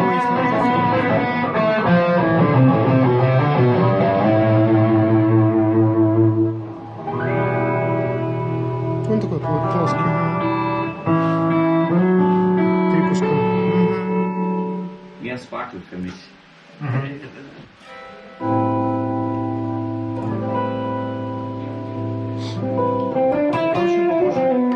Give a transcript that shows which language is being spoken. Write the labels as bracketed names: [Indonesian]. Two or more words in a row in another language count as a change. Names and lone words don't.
[Russian] Он такой плоский. Три куска. [German] Mehr Sparkle für mich. [Russian] очень похоже.